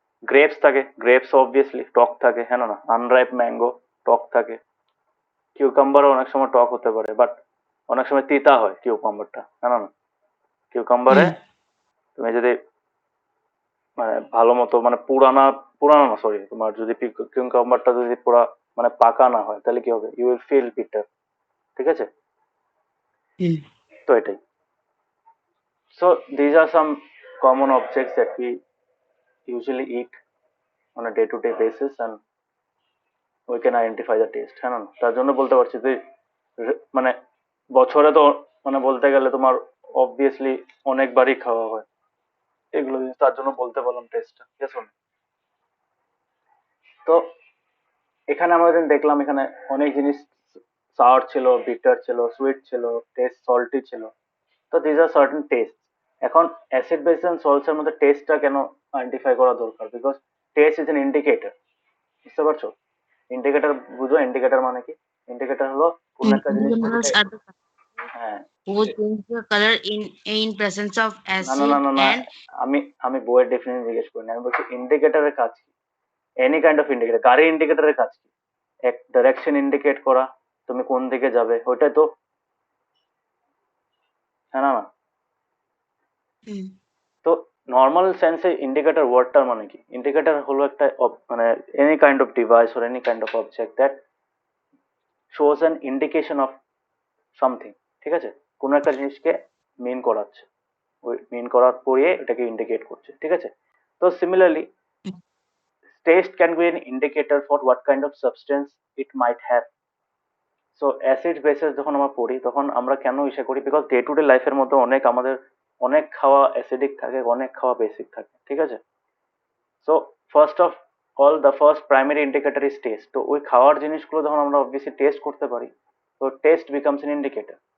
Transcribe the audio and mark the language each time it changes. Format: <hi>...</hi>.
<bn>Grapes থাকে, grapes obviously টক থাকে, হ্যাঁ না? আনরাইপ ম্যাঙ্গো টক থাকে, কিউকাম্বারও অনেক সময় টক হতে পারে, বাট অনেক সময় তিতা হয় কিউকাম্বারটা, হ্যাঁ না? কিউকাম্বারে হুম, তুমি যদি মানে ভালো মতো, মানে পুরানা, পুরানো না সরি, তোমার যদি কিউকাম্বারটা যদি পুরা মানে পাকা না হয় তাহলে কি হবে,</bn> <en>you will feel bitter,</en> <bn>ঠিক আছে, হুম, তো এটাই।</bn> <en>So these are some common objects that we usually eat on a day-to-day basis, and we can identify the taste,</en> <bn>হ্যাঁ না? তার জন্য বলতে পারছি যে মানে বছরে তো মানে বলতে গেলে তোমার অবভিয়াসলি অনেকবারই খাওয়া হয় এগুলো জিনিস, তার জন্য বলতে পারলাম টেস্টটা, ঠিক আছে। তো এখানে আমরা যেন দেখলাম, এখানে অনেক জিনিস, সাওয়ার ছিল, বিটার ছিল, সুইট ছিল, টেস্ট সল্টি ছিল, তো</bn> <en>These are certain taste.</en> <bn>এখন অ্যাসিড বেস এন্ড সল্টস এর মধ্যে টেস্টটা কেন আইডেন্টিফাই করা দরকার,</bn> <en>because taste is an indicator,</en> <bn>বুঝতে পারছো? ইন্ডিকেটর বুঝো, ইন্ডিকেটর মানে কি? ইন্ডিকেটর হলো কোন একটা জিনিস</bn> <en>minerals</en> <bn>বলতে,</bn> <en>are the</en> <bn>হ্যাঁ,</bn> <en>who change the color in presence of</en> <bn>না না না</bn> <en>acid</en> <bn>না না,</bn> <en>and</en> <bn>আমি আমি বইয়ের ডেফিনেশন জিজ্ঞেস করিনি, আমি বলছি ইন্ডিকেটরের কাজ কি,</bn> <en>any kind of indicator,</en> <bn>গাড়ি ইন্ডিকেটরের কাজ কি, এক ডাইরেকশন ইন্ডিকেট করা, তুমি কোন দিকে যাবে ওইটাই তো, হ্যাঁ না না? হুম, তো নর্মাল সেন্সে ইন্ডিকেটর ওয়ার্ডটার মানে কি? ইন্ডিকেটর হলো একটা মানে</bn> <en>Any kind of device or any kind of object that shows an indication of something.</en> <bn>ঠিক আছে, কোনো একটা জিনিসকে মিন করাচ্ছে, ওই মিন করার পরে এটাকে ইন্ডিকেট করছে। ঠিক আছে, তো similarly</bn> <en>taste can be an indicator for what kind of substance it might have.</en> <bn>So acid bases যখন আমরা পড়ি তখন আমরা কেন ইসে করি, বিকজ ডে টু ডে লাইফের মধ্যে অনেক আমাদের অনেক খাওয়া অ্যাসিডিক থাকে, অনেক খাওয়া বেসিক থাকে। ঠিক আছে,</bn> <en>So first of all the first primary indicator is taste.</en> <bn>তো ওই খাওয়ার জিনিসগুলো যখন আমরা অবভিয়াসলি টেস্ট করতে পারি, তো</bn> <en>Taste becomes an indicator.</en>